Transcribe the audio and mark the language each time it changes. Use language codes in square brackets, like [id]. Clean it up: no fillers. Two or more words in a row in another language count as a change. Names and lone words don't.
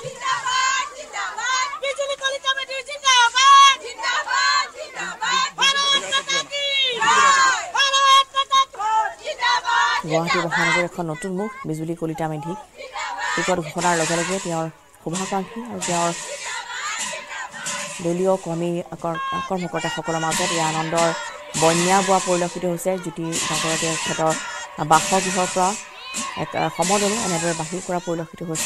[hi] जिंदाबाद जिंदाबाद बिजली कलिता मेधी जिंदाबाद जिंदाबाद जिंदाबाद भारत माता की भारत माता की जिंदाबाद। [as] গুৱাহাটী মহানগৰ এখন নতুন মুখ বিজুলী কলিতা মেধি টিকট ঘোষণাৰ লগে লগে তেওঁৰ শুভাকাংক্ষী আৰু তেওঁৰ দলীয় কৰ্মকৰ্তাসকলৰ মাজত এই আনন্দৰ বন্যা বোৱা পৰিলক্ষিত হৈছে। জ্যোতিনগৰৰ তেখেতৰ বাসগৃহৰ পৰা এক সমদলো এনেদৰে বাহিৰ কৰা পৰিলক্ষিত হৈছে।